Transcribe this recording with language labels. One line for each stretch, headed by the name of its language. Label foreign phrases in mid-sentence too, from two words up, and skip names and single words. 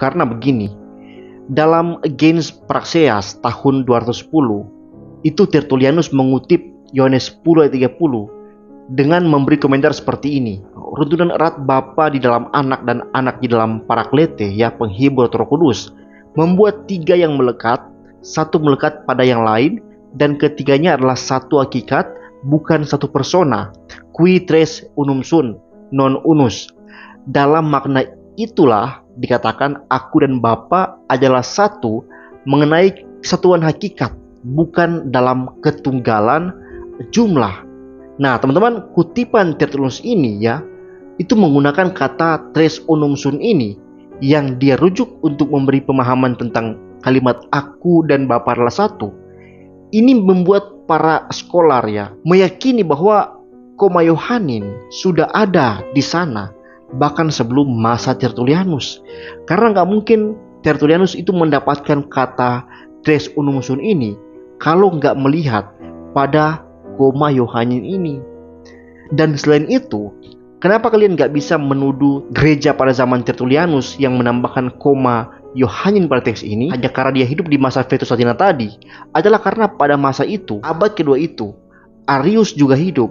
Indonesian: Karena begini, dalam Against Praxeas tahun 210, itu Tertullianus mengutip Yohanes 10 ayat 30 dengan memberi komentar seperti ini: runtunan erat Bapa di dalam Anak dan Anak di dalam Paraklete, ya, penghibur Roh Kudus, membuat tiga yang melekat, satu melekat pada yang lain, dan ketiganya adalah satu hakikat, bukan satu persona.
Latin: Qui tres unum sun, non unus.
Indonesian: Dalam makna itulah dikatakan aku dan Bapa adalah satu mengenai kesatuan hakikat. bukan dalam ketunggalan jumlah. Nah, teman-teman, kutipan Tertullianus ini ya, itu menggunakan kata
Latin: tres unum sum
Indonesian: ini yang dia rujuk untuk memberi pemahaman tentang kalimat aku dan Bapa adalah satu. Ini membuat para scholar ya meyakini bahwa koma Yohanin sudah ada di sana bahkan sebelum masa Tertullianus. Karena nggak mungkin Tertullianus itu mendapatkan kata
Latin: tres unum sum
Indonesian: ini kalau nggak melihat pada koma Yohanin ini. Dan selain itu, kenapa kalian nggak bisa menuduh gereja pada zaman Tertullianus yang menambahkan koma Yohanin pada teks ini hanya karena dia hidup di masa Vetus Latina tadi? Adalah karena pada masa itu, abad kedua itu, Arius juga hidup.